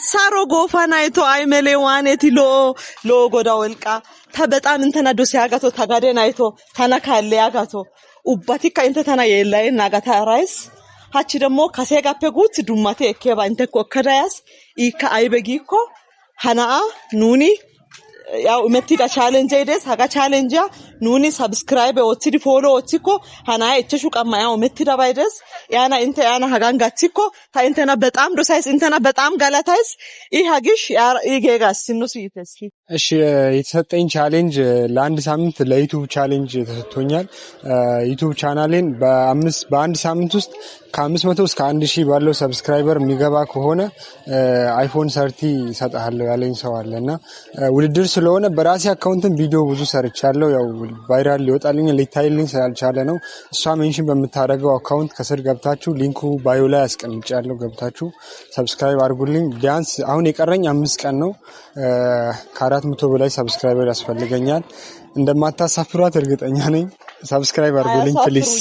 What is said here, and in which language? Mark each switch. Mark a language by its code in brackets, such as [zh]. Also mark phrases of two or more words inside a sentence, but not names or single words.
[wal] Saro gofanaito aimele waneti lo goda welqa ta betam intena dosiagato tagade naito tana kalle agato ubbatika inte tana yellay nagata rais hachi demo kasegappe gut dumate ekeba inte kokkadayas ika aybe gikko hanaa nuni yaw mettida challenge ides haga challenge nuni subscribe otsidi follow otsiko hana echeshu qamma yaw mettida baydes yana inte yana hagan gatsiko ta intena betam dosayis intena betam galatais I hagish igegas sinus yiteski [am] እሺ የተሰጠኝ ቻሌንጅ ለአንድ ሳምንት ለዩቲዩብ ቻሌንጅ ተሰጥቶኛል ዩቲዩብ ቻናሌን በአንድ ሳምንት ውስጥ ከ500 እስከ 1000 ባለው ሰብስክራይበር የሚገባ ከሆነ አይፎን 30 ሰጣለሁ ያለኝ ሰው አለና ውድድር ስለሆነ በራሴ አካውንትን ቪዲዮ ብዙ ሰርቻለሁ ያው ቫይራል ሊወጣልኝ ሊታይልኝ ስላልቻለ ነው እሷ ሜንሽን በመታረገው አካውንት ከስር ገብታችሁ ሊንኩ ባዮ ላይ አስቀምጫለሁ ገብታችሁ ሰብስክራይብ አድርጉልኝ ቢያንስ አሁን የቀረኝ 5 ቀን ነው ከ400 በላይ ሰብስክራይበር ያስፈልገኛል እንደማታሳፍሯት እርግጠኛ ነኝ ሰብስክራይብ አድርጉልኝ ፕሊዝ